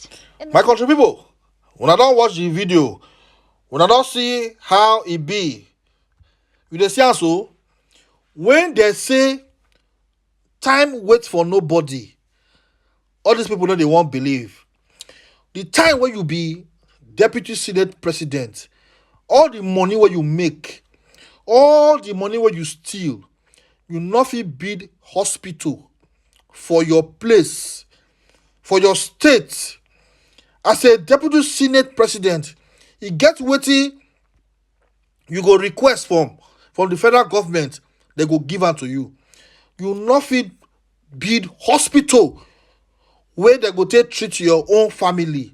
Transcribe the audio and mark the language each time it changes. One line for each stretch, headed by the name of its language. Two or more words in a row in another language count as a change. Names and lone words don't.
Nigerian Pidgin: My country people, when I don't watch the video, when I don't see how it be, you dey see am so, when they say time waits for nobody, all these people know they won't believe. The time when you be deputy senate president, all the money where you make, all the money where you steal, you not fit build hospital for your place, for your state. As a deputy senate president, you get wetin you go request from the federal government, they go give am to you. You not fit build hospital where they go take treat your own family.